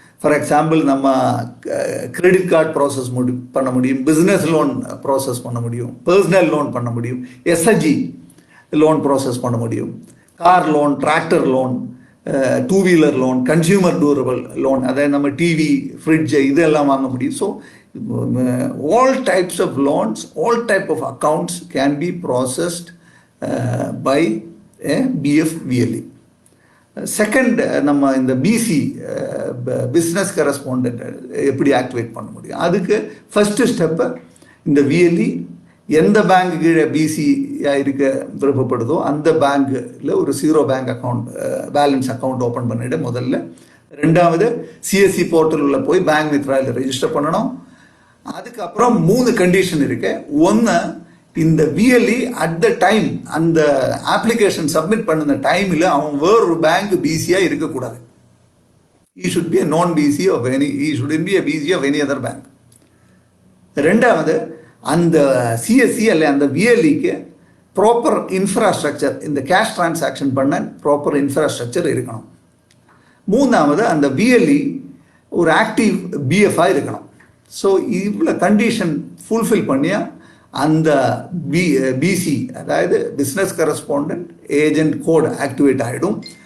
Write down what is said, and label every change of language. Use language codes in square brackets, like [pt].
[en] for example [ta] நம்ம credit card process பண்ண முடியும், பிஸ்னஸ் லோன் ப்ராசஸ் பண்ண முடியும், பர்சனல் லோன் பண்ண முடியும், எஸ்ஹெச்ஜி லோன் ப்ராசஸ் பண்ண முடியும், car loan, tractor loan, 2 wheeler loan, consumer durable loan, அதாவது நம்ம டிவி, ஃப்ரிட்ஜு இதெல்லாம் வாங்க முடியும். [en] So all types of loans, all type of accounts can be processed by a BFVLE. [ta] Second நம்ம இந்த பிசி பிஸ்னஸ் கரஸ்பாண்டன்ட் எப்படி ஆக்டிவேட் பண்ண முடியும்? அதுக்கு ஃபஸ்ட்டு ஸ்டெப்பு இந்த விஎல்இ எந்த பேங்க் கீழே பிசியாக இருக்க விருப்பப்படுதோ அந்த பேங்க்கில் ஒரு 0 bank account balance account open பண்ணிவிட்டு முதல்ல. 2வது சிஎஸ்சி போர்ட்டலில் போய் பேங்க் மித்ராவில் ரெஜிஸ்டர் பண்ணணும். அதுக்கப்புறம் 3 கண்டிஷன் இருக்கு. ஒன்று, இந்த விஎல்இ [en] at the time [ta] அந்த அப்ளிகேஷன் சப்மிட் பண்ணுன டைமில் அவன் வேறொரு பேங்க் பிசியாக இருக்கக்கூடாது. [en] he should be a non BC of any, he shouldn't be a BC of any other bank. [ta] 2வது, அந்த சிஎஸ்சி அல்ல அந்த விஎல்இக்கு ப்ராப்பர் இன்ஃப்ராஸ்ட்ரக்சர், இந்த கேஷ் டிரான்சாக்ஷன் பண்ண ப்ராப்பர் இன்ஃப்ராஸ்ட்ரக்சர் இருக்கணும். 3வது, அந்த விஎல்இ ஒரு ஆக்டிவ் பிஎஃப்ஆ இருக்கணும். ஸோ இவ்வளோ கண்டிஷன் ஃபுல்ஃபில் பண்ணியா அந்த பிசி அதாவது business correspondent agent code activate ஆகிடும்.